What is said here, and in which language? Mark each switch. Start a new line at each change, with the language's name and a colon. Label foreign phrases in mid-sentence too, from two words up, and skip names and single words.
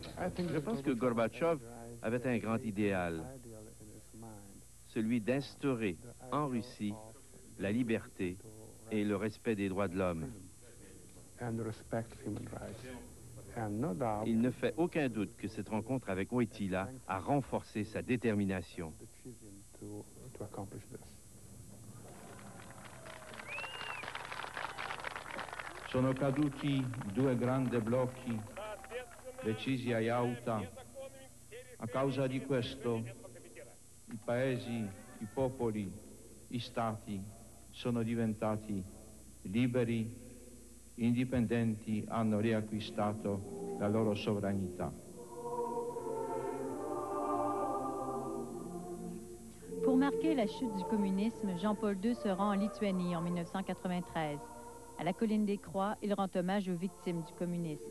French: Je pense que Gorbatchev avait un grand idéal, celui d'instaurer en Russie la liberté et le respect des droits de l'homme. Il ne fait aucun doute que cette rencontre avec Wojtyła a renforcé sa détermination.
Italian: Sono caduti due grandi blocchi decisi a Yalta. A causa di questo, i paesi, i popoli, i stati sono diventati liberi, indipendenti, hanno riacquistato la loro sovranità.
French: Pour marquer la chute du communisme, Jean-Paul II se rend en Lituanie en 1993. À la colline des Croix, il rend hommage aux victimes du communisme.